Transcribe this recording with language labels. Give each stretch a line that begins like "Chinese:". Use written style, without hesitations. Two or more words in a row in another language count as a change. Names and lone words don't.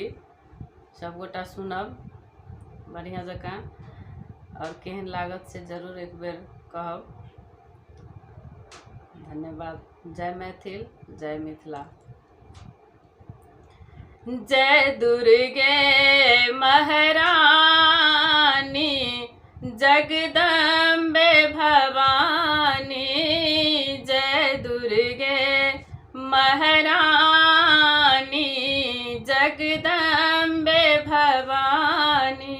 Maithili: सब गोटा सुनब बढ़िया जकाँ और केहन लागत से जरूर एक बेर कहब। धन्यवाद। जय मैथिल, जय मिथिला। जय दुर्गे महारानी, जगदम्बे भवानी। जय दुर्गे महारानी, जगदम्बे भवानी।